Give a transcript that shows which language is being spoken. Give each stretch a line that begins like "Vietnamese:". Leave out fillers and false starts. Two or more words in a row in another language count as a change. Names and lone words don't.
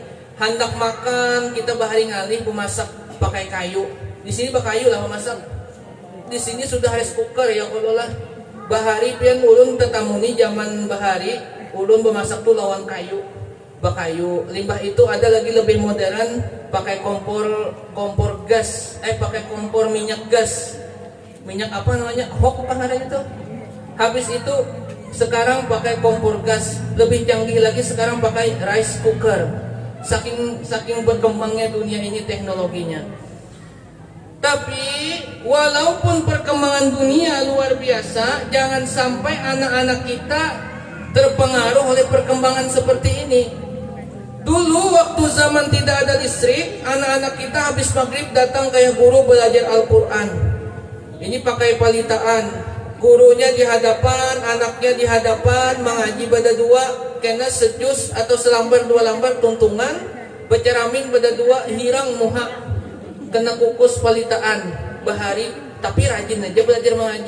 Banjar: Hendak makan kita bahari ngalih memasak pakai kayu.
Indonesian: Di sini pakai kayu lah memasak. Di sini sudah
English: rice cooker
Indonesian: ya kalau lah.
Banjar: Bahari pian ulun tetamuni zaman bahari, ulun memasak tuh lawan kayu, bakayu. Limbah itu ada lagi lebih modern,
Indonesian: pakai kompor gas, pakai kompor minyak gas. Minyak apa namanya? Hok apa namanya itu? Habis itu sekarang pakai kompor gas, lebih canggih lagi sekarang pakai
English: rice cooker.
Indonesian: Saking berkembangnya dunia ini teknologinya. Tapi walaupun perkembangan dunia luar biasa, jangan sampai anak-anak kita terpengaruh oleh perkembangan seperti ini. Dulu waktu zaman tidak ada listrik, anak-anak kita habis maghrib datang kayak guru belajar Al-Quran.
Banjar: Ini pakai palitaan, gurunya di hadapan, anaknya di hadapan, mengaji pada dua, kena sejus atau selambar dua lambar tuntungan, beceramin pada dua, hirang muha. Kena kukus palitaan bahari, tapi rajin aja belajar mengaji.